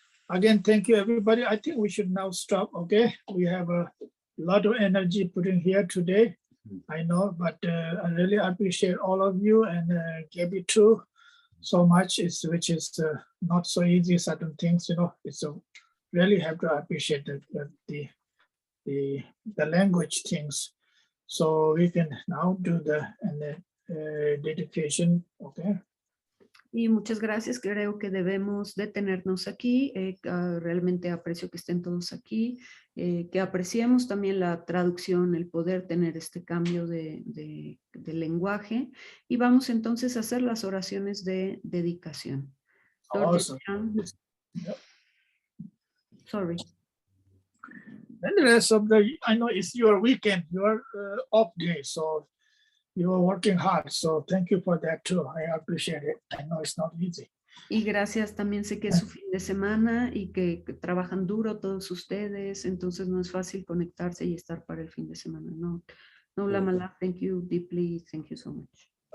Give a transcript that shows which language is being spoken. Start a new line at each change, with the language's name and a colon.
English: Again, thank you, everybody. I think we should now stop, okay? We have a lot of energy put in here today, I know, but I really appreciate all of you and Gabby too so much, which is not so easy, certain things, you know, it's really have to appreciate the language things. So we can now do the dedication, okay?
Spanish: Y muchas gracias, creo que debemos detenernos aquí, realmente aprecio que estén todos aquí, que apreciemos también la traducción, el poder tener este cambio de lenguaje, y vamos entonces a hacer las oraciones de dedicación.
English: Awesome. Yep. Sorry. And the rest of I know it's your weekend, your off day, so you are working hard, so thank you for that too. I appreciate it. I know it's not easy.
Spanish: Y gracias, también sé que es su fin de semana y que trabajan duro todos ustedes, entonces no es fácil conectarse y estar para el fin de semana.
English: No, Lama, thank you deeply, thank you so much.